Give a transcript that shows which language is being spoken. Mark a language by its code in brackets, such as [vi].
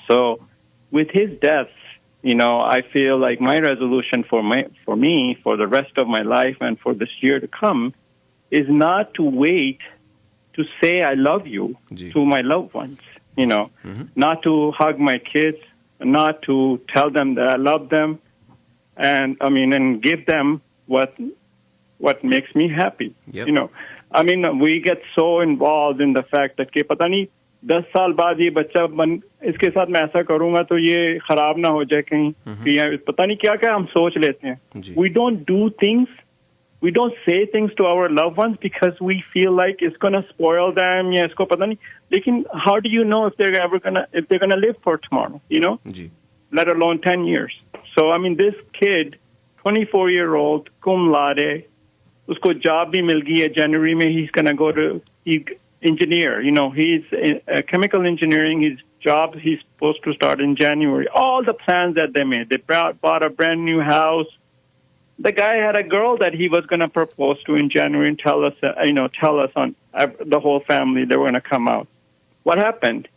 [en] So with his death, I feel like my resolution for me, for the rest of my life and for this year to come, is not to wait to say I love you to my loved ones, not to hug my kids, not to tell them that I love them, and give them what makes me happy. Yep. We get so involved in the fact that [ur] کہ پتہ نہیں 10 سال بعد یہ بچہ اس کے ساتھ میں ایسا کروں گا تو یہ خراب نہ ہو جائے کہیں, پتہ نہیں کیا کیا ہم سوچ لیتے ہیں. [en] We don't do things, we don't say things to our loved ones because we feel like it's going to spoil them, [ur] یا اس کو پتہ نہیں. [en] لیکن how do you know if they're gonna live for tomorrow, let alone 10 years. So this kid, 24-year-old, cum laude, [ur] اس کو job بھی مل گئی ہے جنوری میں. [en] he's gonna go to engineer, he's chemical engineering. His job, he's supposed to start in January. All the plans that they made, they bought a brand new house. The guy had a girl that he was going to propose to in January and tell us on the whole family they were going to come out. What happened?